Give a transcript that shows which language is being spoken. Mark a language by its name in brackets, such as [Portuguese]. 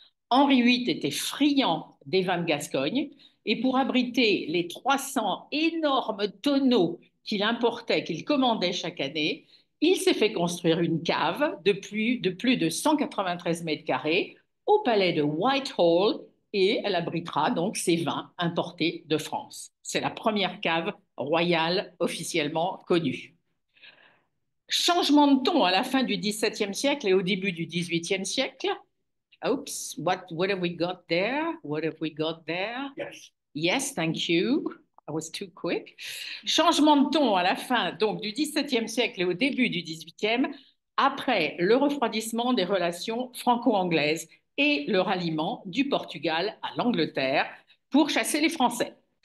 [French] Henri VIII était friand des vins de Gascogne et pour abriter les 300 énormes tonneaux qu'il importait, qu'il commandait chaque année, il s'est fait construire une cave de plus de 193 mètres carrés au palais de Whitehall et elle abritera donc ces vins importés de France. C'est la première cave royale officiellement connue. Changement de ton à la fin du XVIIe siècle et au début du XVIIIe siècle. [English] Oops, what have we got there? What have we got there? Yes. Yes, thank you. I was too quick. [French] Changement de ton à la fin donc du XVIIe siècle et au début du XVIIIe, après le refroidissement des relations franco-anglaises et le ralliement du Portugal à l'Angleterre pour chasser les Français.